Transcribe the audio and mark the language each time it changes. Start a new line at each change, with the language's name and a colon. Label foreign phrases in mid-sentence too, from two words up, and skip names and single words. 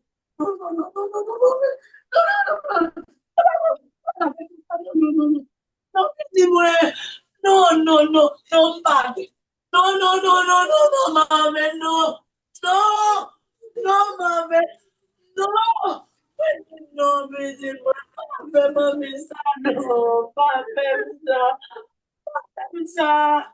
English: No, no, no, no, no, no, no. No, no, no, no. No, no, no, no. No,
French: dis-moi.
English: No, no, no. No, Mom. No, no, no, no, no, no, Mom. No. No. No, Mom. No.
French: No, me dis-moi. Pas Mami, ça, non. Pas faire ça. Pas faire ça.